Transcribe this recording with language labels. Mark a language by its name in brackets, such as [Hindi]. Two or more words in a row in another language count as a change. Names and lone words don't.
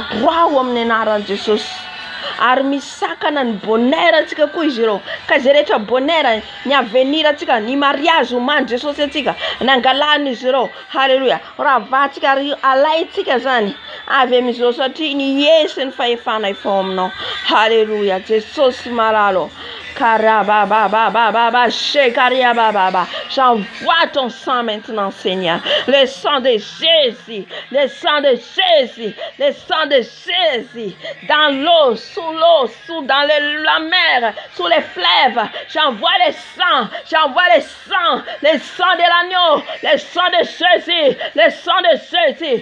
[Malagasy] Rao amin'ny anaran'i Jesosy, ary misakana ny bonheur atsika koa izy ireo, ka zay rehetra bonheur ny avenir atsika, ny mariage omany Jesosy atsika nangalany izy ireo. Halleluja. Raha vatsika ary alaitsika zany avy amin'izao satria ny Yesu ny fahefana efa ao aminao. Halleluja. Jesosy maralo. Karabababababa, shekariabababa. [French] J'envoie ton sang maintenant, Seigneur. Le sang de Jésus, le sang de Jésus, le sang de Jésus. Dans l'eau, dans la mer, sous les fleuves. J'envoie le sang, le sang de l'agneau, le sang de Jésus, le sang de Jésus.